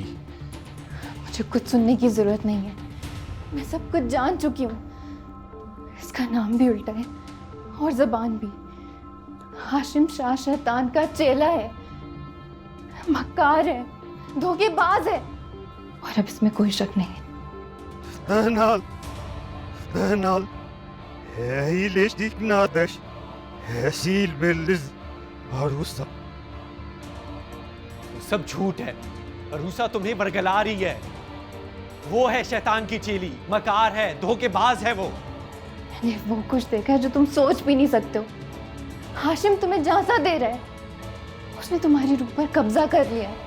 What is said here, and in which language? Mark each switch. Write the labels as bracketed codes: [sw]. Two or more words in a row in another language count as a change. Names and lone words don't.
[hi] मुझे कुछ सुनने की जरूरत नहीं है, मैं सब कुछ जान चुकी हूँ। इसका नाम भी उल्टा है और जबान भी। हाशिम शाह शैतान का चेला है, मक्कार है, धोखेबाज है, और अब इसमें कोई शक नहीं है। [nl] Bernal, hij leest niet nader. Hij ziet Melis Arusa. [hi] सब झूठ है। अरूसा तुम्हें बरगला रही है। वो है शैतान की चेली, मकार है, धोखेबाज है वो। मैंने वो कुछ देखा है जो तुम सोच भी नहीं सकते हो। हाशिम तुम्हें झांसा दे रहा है, उसने तुम्हारी रूह पर कब्जा कर लिया है।